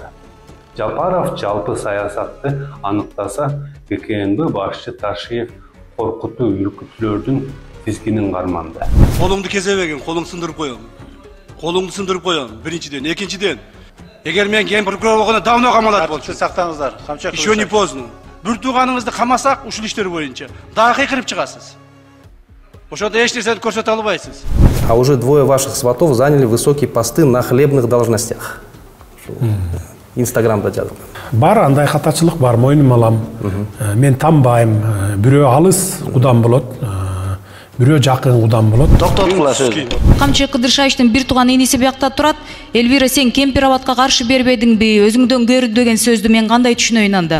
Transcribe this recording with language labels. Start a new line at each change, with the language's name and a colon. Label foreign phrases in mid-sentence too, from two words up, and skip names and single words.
Kyrgyz: Жапаров жалпы саясатты аныктаса, ГКНБ башчы Ташиев коркутуу үркүтүүлөрдүн тизгинин карманды. Колуңду кезебеген, колуң сындырып коем. Колуңду сындырып коем, биринчиден, экинчиден. Эгер мен ген прокурор болгондо давно камалат болчу. Сактаңыздар, камчак.
Russian: Еще не поздно.
Kyrgyz: Бир тууганыңызды камасак, ушул иштер боюнча дагы кыйкырып чыгасыз. Ошондо эч нерсени көрсөтө албайсыз.
Russian: А уже двое ваших сватов заняли высокие посты на хлебных должностях.
Kyrgyz: Инстаграмда жазылган. Бар андай катачылык бар, мойнума алам. Мен танбайм. Бирөө алыс кудам болот, бирөө жакын кудам болот. Токтотуңлар сөзү. Камчыбек Кыдыршаевдин бир тууган иниси биякта турат. Элвира, сен Кемпирабадка каршы бербедиңби, өзүңдөн көрдү деген сөздү мен кандай түшүнөйүн анда?